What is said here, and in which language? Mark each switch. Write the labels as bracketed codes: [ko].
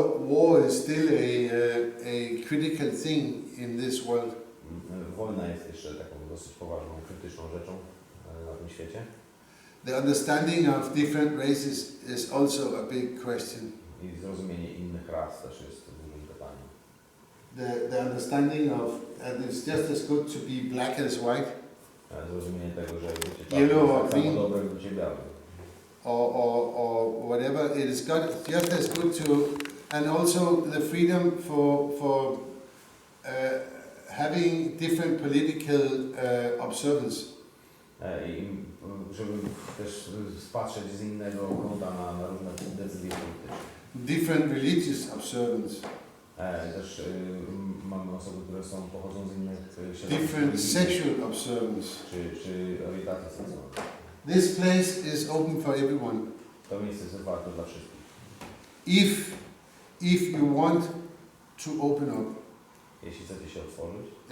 [en] War is still a critical thing in this world. [pl] Wojna jest jeszcze taką dosyć poważną, krytyczną rzeczą na tym świecie. [en] The understanding of different races is also a big question. [pl] I zrozumienie innych ras też jest dużym pytaniem. [en] The understanding of, and it's just as good to be black as white, [pl] Zrozumienie tego, że [en] Yellow or [pl] tak [en] green. [pl] samo dobre bycie białym. [en] or whatever. It is just as good to, and also the freedom for having different political observance. [pl] I żeby też spatrzeć z innego kąta na różne decyzje polityczne. [en] Different religious observance. [pl] Też mamy osoby, które pochodzą z innych [en] Different sexual observance. [pl] czy orientacji seksualnej. [en] This place is open for everyone. [pl] To miejsce jest otwarte dla wszystkich. [en] If you want to open up, [pl] Jeśli chcecie się otworzyć,